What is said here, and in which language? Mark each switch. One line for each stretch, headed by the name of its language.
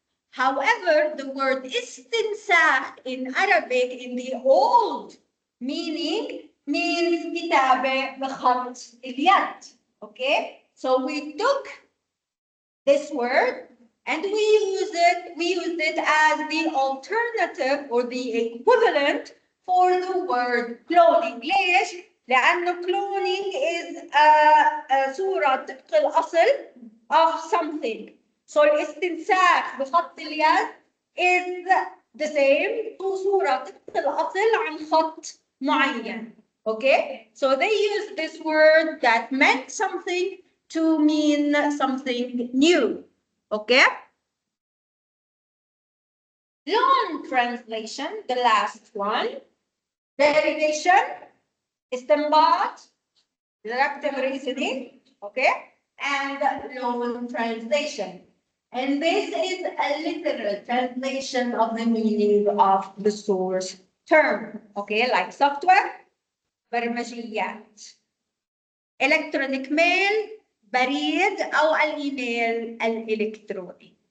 English: However, the word istinsakh in Arabic in the old meaning means
Arabic: كتابة بخط اليد.
English: Okay? So we took this word and we used it as the alternative or the equivalent for the word cloning.
Arabic: ليش؟ لأنه
English: cloning is
Arabic: صورة طبق الأصل
English: of something.
Arabic: So الاستنساخ بخط اليد
English: is the same
Arabic: صورة طبق الأصل عن خط معين.
English: Okay? So they use this word that meant something to mean something new. Okay? Long translation, the last one. Derivation, istinbat, deductive reasoning, okay? And long translation. And this is a literal translation of the meaning of the source term, okay? Like software, برمجيات. Electronic mail,
Arabic: بريد أو الإيميل الإلكتروني.